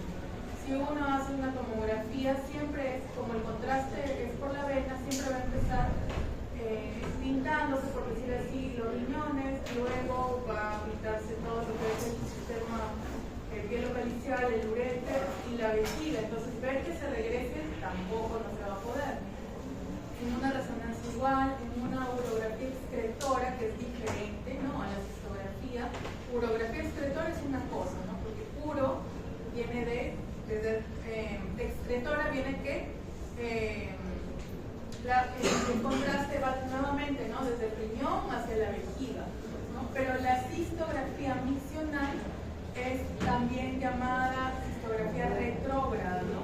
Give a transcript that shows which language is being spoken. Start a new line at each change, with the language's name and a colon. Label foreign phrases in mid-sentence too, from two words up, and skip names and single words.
Spanish: Si uno hace una tomografía, siempre es como el contraste es por la vena, siempre va a empezar pintándose, por decir así, los riñones, luego va a pintarse todo lo que es el sistema pielocalicial, el uréter y la vejiga. Entonces, ver que se regrese tampoco no se va a poder. En una resonancia igual, en una urografía excretora, que es diferente, ¿no?, a la cistografía. Urografía excretora es una cosa, ¿no?, porque puro viene desde excretora viene que el contraste va nuevamente, ¿no?, desde el riñón hacia la vejiga, ¿no? Pero la cistografía miccional es también llamada cistografía retrógrada, ¿no?